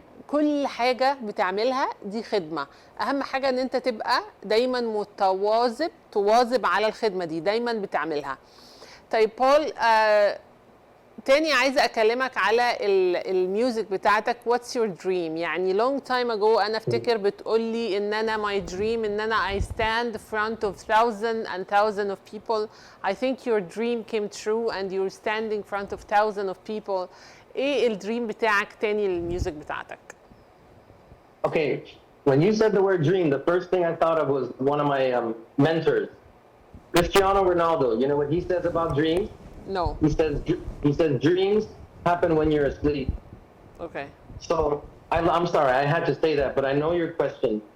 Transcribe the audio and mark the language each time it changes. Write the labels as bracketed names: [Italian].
[Arabic] كل حاجة بتعملها دي خدمة. أهم حاجة إن أنت تبقى دايما تواظب على الخدمة دي، دايما بتعملها. طيب بول، تاني عايزة أكلمك على الميوزك بتاعتك. [English] What's your dream؟ [Arabic] يعني [English] long time ago [Arabic] أنا أفتكر بتقولي إن أنا [English] my dream [Arabic] إن أنا [English] I stand in front of thousands and thousands of people. I think your dream came true and you're standing in front of thousands of people. [Arabic] إيه الدريم بتاعك تاني للميوزك بتاعتك؟ [English] Okay, when you said the word dream, the first thing I thought of was one of my mentors, Cristiano Ronaldo. You know what he says about dreams? No. He says dreams happen when you're asleep. Okay. So I'm sorry, I had to say that, but I know your question.